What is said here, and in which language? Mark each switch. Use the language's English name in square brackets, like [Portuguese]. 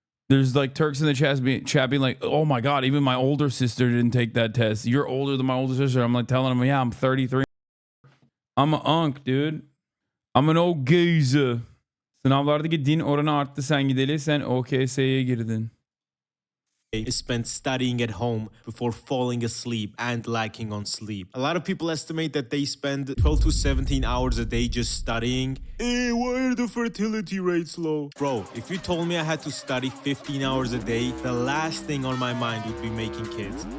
[English] There's like Turks in the chat being like, oh my God, even my older sister didn't take that test. You're older than my older sister. I'm like telling them, yeah, I'm 33. I'm an unk, dude. I'm an old geezer. [Turkish] Sınavlardaki din oranı arttı, sen gideli, sen OKS'ye girdin. [English] Is spent studying at home before falling asleep and lacking on sleep. A lot of people estimate that they spend 12 to 17 hours a day just studying. Hey, why are the fertility rates low? Bro, if you told me I had to study 15 hours a day, the last thing on my mind would be making kids.